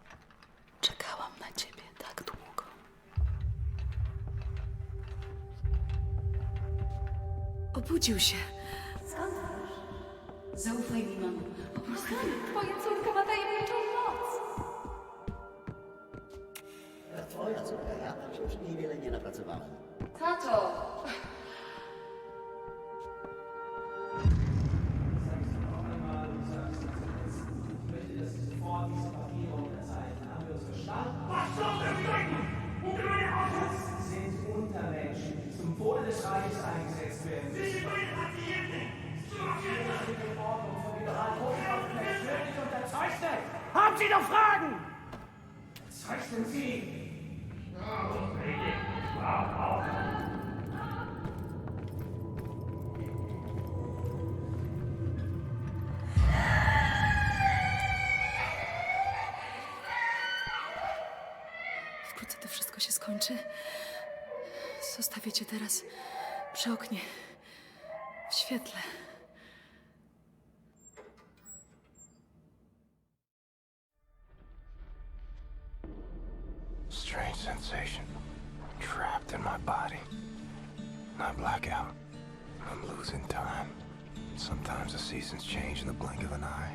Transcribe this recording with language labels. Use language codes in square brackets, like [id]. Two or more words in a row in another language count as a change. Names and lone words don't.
[pl] Czekałam na ciebie tak długo. Obudził się. Skąd wiesz? Zaufaj mi, mamo. Po prostu... Twoja córka ma tajemniczą moc. Twoja córka, ja tam się przy niej wiele nie napracowałem. Tato! [de] Was soll das bedeuten? Das sind Untermenschen, die zum Wohle des Reiches eingesetzt werden. Sie sind meine Patienten! Die Ordnung von Generalhofwaffen persönlich unterzeichnet! Haben Sie noch Fragen? Zeichnen Sie! [pl] Wkrótce to wszystko się skończy. Zostawię cię teraz przy oknie, w świetle. [en] Strange sensation. Trapped in my body. I black out. I'm losing time. Sometimes the seasons change in the blink of an eye.